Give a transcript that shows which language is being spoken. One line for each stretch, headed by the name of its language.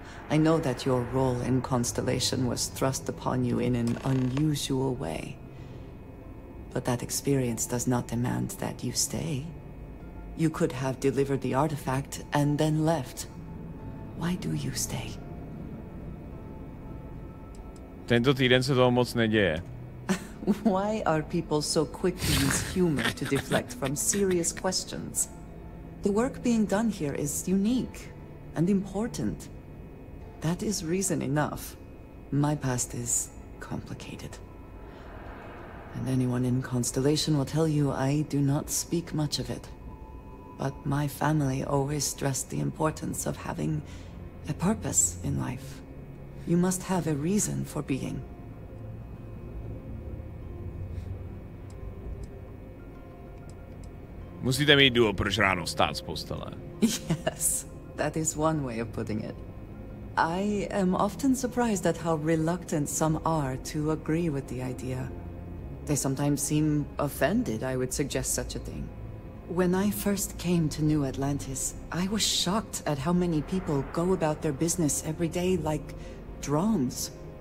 English: I know that your role in Constellation was thrust upon you in an unusual way. But that experience does not demand that you stay. You could have delivered the artifact and then left. Why do you stay?
Czech: Tento týden se toho moc neděje.
English: Why are people so quick to use humor to deflect from serious questions? The work being done here is unique and important. That is reason enough. My past is complicated. And anyone in Constellation will tell you I do not speak much of it. But my family always stressed the importance of having a purpose in life. You must have a reason for being.
Czech: Musíte mít důvod, proč ráno stát z postele.
English: Yes, that is one way of putting it. I am often surprised at how reluctant some are to agree with the idea. They sometimes seem offended I would suggest such a thing. When I first came to New Atlantis, I was shocked at how many people go about their business every day like drones.